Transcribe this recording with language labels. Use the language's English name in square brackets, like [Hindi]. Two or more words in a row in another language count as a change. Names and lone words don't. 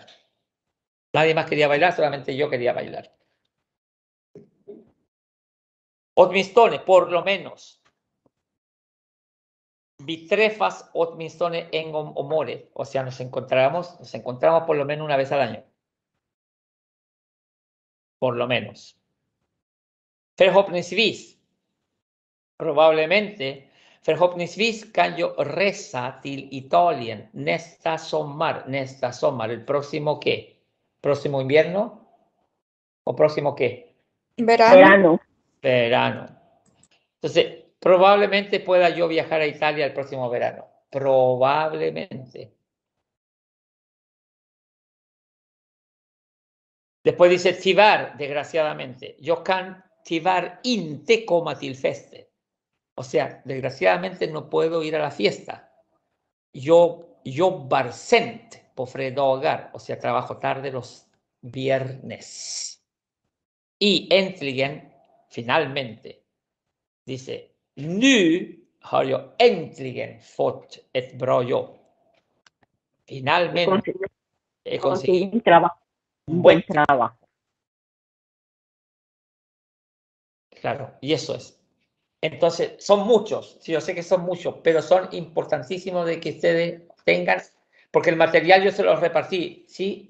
[Spanish] Nadie más quería bailar, solamente yo quería bailar. Åtminstone, por lo menos. [Swedish] Vi träffas åtminstone en gång om året, [Spanish] o sea, nos encontramos por lo menos una vez al año. Por lo menos. [Swedish] Förhoppningsvis, probablemente, förhoppningsvis kan jag resa till Italien nästa sommar, [Spanish] el próximo ¿qué? ¿Próximo invierno? ¿O próximo qué? Verano. Verano. Entonces, probablemente pueda yo viajar a Italia el próximo verano. Probablemente. Después dice tyvärr, desgraciadamente. [Swedish] Jag kan tyvärr inte komma till festen. [Spanish] O sea, desgraciadamente no puedo ir a la fiesta. [Swedish] Yo jobbar sent på fredagar, [Spanish] o sea, trabajo tarde los viernes. Y äntligen, finalmente, dice, [Swedish] nu har jag äntligen fått ett bra jobb. [Spanish] Finalmente he conseguido un trabajo, un buen trabajo. Claro, y eso es. Entonces, son muchos, sí, yo sé que son muchos, pero son importantísimos de que ustedes tengan, porque el material yo se los repartí, ¿sí?